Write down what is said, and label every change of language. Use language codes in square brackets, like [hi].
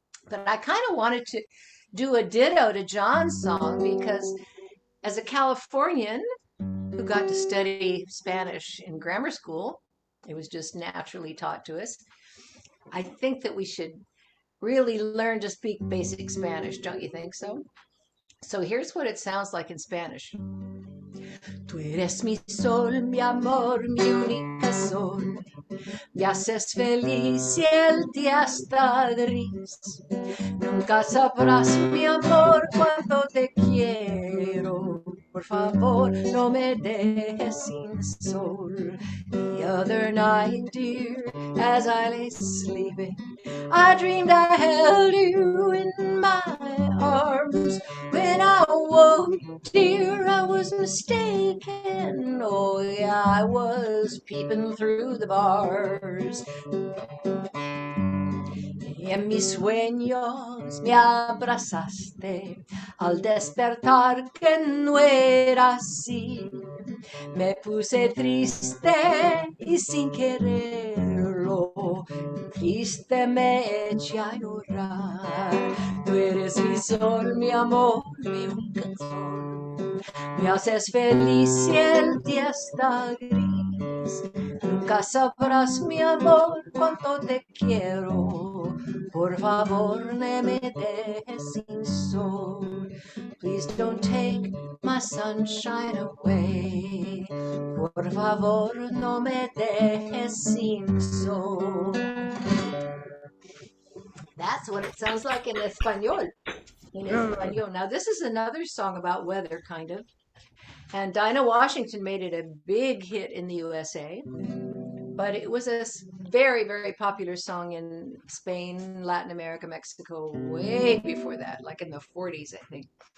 [en] But I kind of wanted to do a ditto to John's song because, as a Californian who got to study Spanish in grammar school, it was just naturally taught to us. I think that we should really learn to speak basic Spanish, don't you think so? So here's what it sounds like in Spanish. [es] Tú eres mi sol, mi amor, mi única sol. Me haces feliz y el día está gris. Nunca sabrás, mi amor, cuánto te quiero. Por favor, no me dejes sin sol. [en] The other night, dear, as I lay sleeping, I dreamed I held you in my arms. When I woke, dear, I was mistaken. Oh, yeah, I was peeping through the bars. [es] Y en mis sueños me abrazaste al despertar que no era así. Me puse triste y sin quererlo, triste me eché a llorar. Tú eres mi sol, mi amor, mi única sol. Me haces feliz y el día está gris. Nunca sabrás, mi amor, cuánto te quiero. Por favor, no me dejes sin sol. [en] Please don't take my sunshine away. [es] Por favor, no me dejes sin sol. [en] That's what it sounds like in Espanol. In Espanol. Now, this is another song about weather, kind of. And Dinah Washington made it a big hit in the USA. But it was a very, very popular song in Spain, Latin America, Mexico, way before that, like in the 40s, I think.